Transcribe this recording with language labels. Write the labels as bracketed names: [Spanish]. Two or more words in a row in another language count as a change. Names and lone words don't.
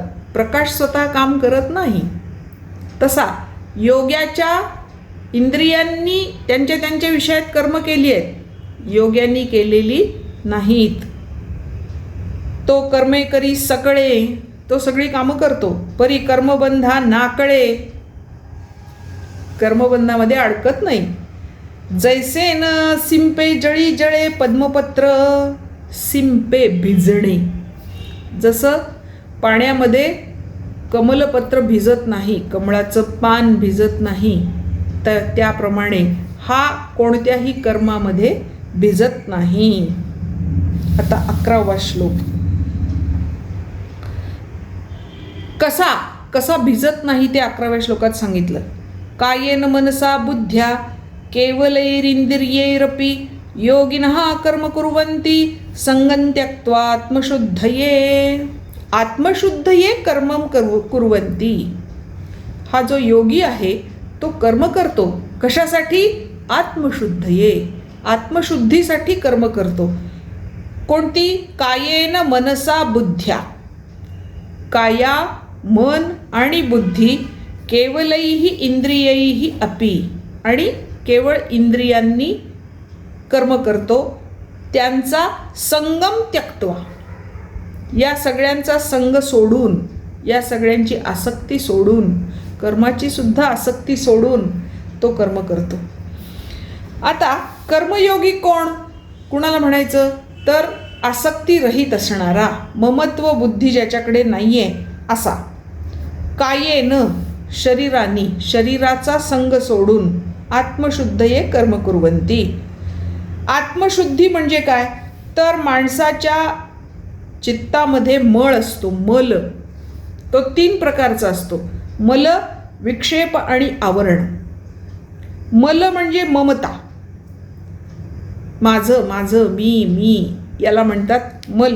[Marathi] प्रकाश स्वतः काम करत नाही. तसा योग्याच्या इंद्रियांनी त्यांच्या विषयात कर्म केली आहेत, योग्यांनी केलेली नाहीत. तो कर्मे करी सकळे, तो सगळी कामं करतो, परी कर्मबंधा नाकळे, कर्मबंधामध्ये अडकत नाही. जैसे न सिंपे जळी जळे पद्मपत्र, सिंपे भिजणे, जसं पाण्यामध्ये कमलपत्र भिजत नाही, कमळाचं पान भिजत नाही, तर त्याप्रमाणे हा कोणत्याही कर्मामध्ये भिजत नाही. आता 11वा श्लोक. कसा भिजत नाही ते 11व्या श्लोकात सांगितलं. [Sanskrit] कायेन मनसा बुद्ध्या केवलैरिंद्रियैरपि योगिनः कर्म कुर्वन्ति संगं त्यक्त्वा आत्मशुद्धये. आत्मशुद्धये कर्मं कुर्वन्ति. [Marathi] हा जो योगी आहे तो कर्म करतो. कशासाठी? आत्मशुद्धये, आत्मशुद्धीसाठी कर्म करतो. कोणती? [Sanskrit] कायेन मनसा बुद्ध्या, [Marathi] काया मन आणि बुद्धी, [Sanskrit] केवलैहि इंद्रियैहि अपि, [Marathi] आणि केवळ इंद्रियांनी कर्म करतो. त्यांचा [Sanskrit] संगम त्यक्त्वा, [Marathi] या सगळ्यांचा संग सोडून, या सगळ्यांची आसक्ती सोडून, कर्माची सुद्धा आसक्ती सोडून तो कर्म करतो. आता कर्मयोगी कोण, कुणाला म्हणायचं? तर आसक्ती रहित असणारा, ममत्व बुद्धी ज्याच्याकडे नाही आहे असा. कायेन शरीरानी, शरीराचा संग सोडून [Sanskrit] आत्मशुद्धये कर्म कुर्वन्ति. [Marathi] आत्मशुद्धी म्हणजे काय? तर माणसाच्या चित्तामध्ये मळ असतो, मल, तो 3 प्रकारचा असतो. मल, विक्षेप आणि आवरण. मल म्हणजे ममता, माझं, मी, याला म्हणतात मल.